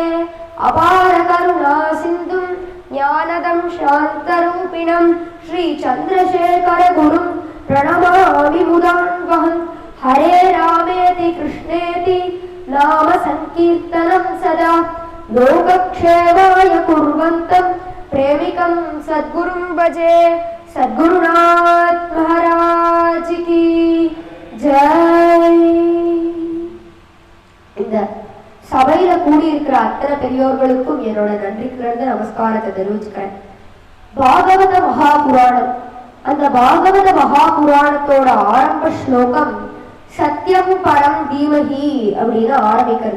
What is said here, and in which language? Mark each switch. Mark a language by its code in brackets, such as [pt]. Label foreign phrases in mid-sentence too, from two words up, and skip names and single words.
[sa] अपार करुणा सिंधुं ज्ञानदं शान्तरूपिणं श्री चंद्रशेखर गुरुं प्रणमामि मुदान्वहं। हरे रामेति कृष्णेति नाम संकीर्तनं सदा लोकक्षेमाय कुर्वन्तं प्रेमिकं सद्गुरुं भजे। [hi] सद्गुरुनाथ महाराज की जय। [ta] இந்த சபையில கூடியிருக்கிற அத்தனை பெரியோர்களுக்கும் என்னோட நன்றி கிடந்த நமஸ்காரத்தை தெரிவிச்சுக்கிறேன். பாகவத மகாபுராணம், அந்த பாகவத மகாபுராணத்தோட ஆரம்ப ஸ்லோகம் [sa] सत्यं परं धीमहि [ta] அப்படின்னு ஆரம்பிக்கிறது.